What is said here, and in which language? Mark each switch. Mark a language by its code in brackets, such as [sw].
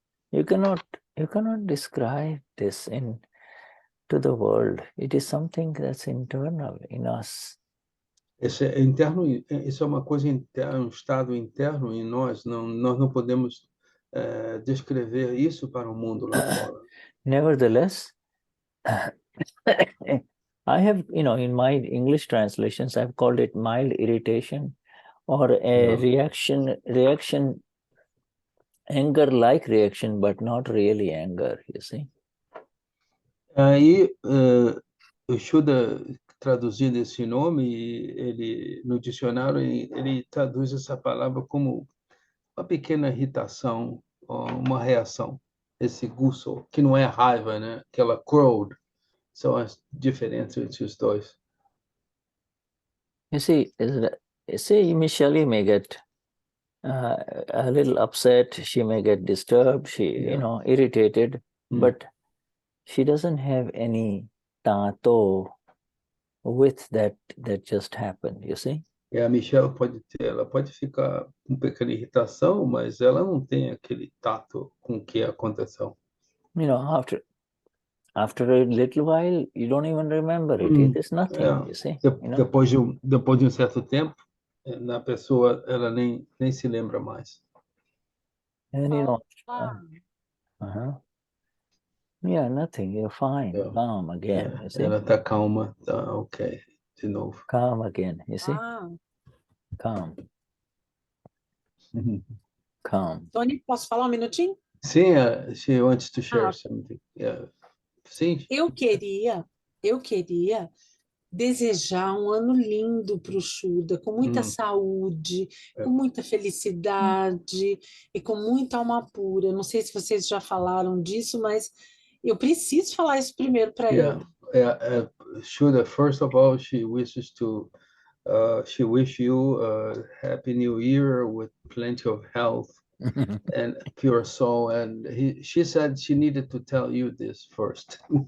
[en] You cannot describe this to the world. It is something that's internal in us. [pt] Isso é uma coisa interna, um estado interno em nós. Nós não podemos descrever isso para o mundo lá fora. [en] Nevertheless, I have, in my English translations, I've called it mild irritation or a reaction, anger-like reaction, but not really anger, you see. [pt] Aí, o Shuddha, traduzindo esse nome, ele, no dicionário, ele traduz essa palavra como uma pequena irritação, uma reação. Esse Gusso, que não é raiva, né? Aquela Krodha, são as diferenças entre os dois. [en] You see, Michelle may get a little upset, she may get disturbed, irritated, but she doesn't have any tato with that just happened, you see. [pt] E a Michelle ela pode ficar com pequena irritação, mas ela não tem aquele tato com o que aconteceu. [en] After a little while, you don't even remember it. It is nothing, you see. [pt] Depois de certo tempo, na pessoa, ela nem se lembra mais. [en] And yeah, nothing. You're fine. Calm again. You see? [pt] Ela está calma, tá ok, de novo. [en] Calm again. You see? Calm. Calm. [pt] Tony, posso falar um minutinho? Sim, [en] she wants to share something. Sim. [pt] Eu queria desejar um ano lindo para o Shuddha, com muita saúde, com muita felicidade e com muita alma pura. Não sei se vocês já falaram disso, mas eu preciso falar isso primeiro para ele. [en] Shuddha, first of all, she wishes to she wish you a happy new year with plenty of health and pure soul. And she said she needed to tell you this first.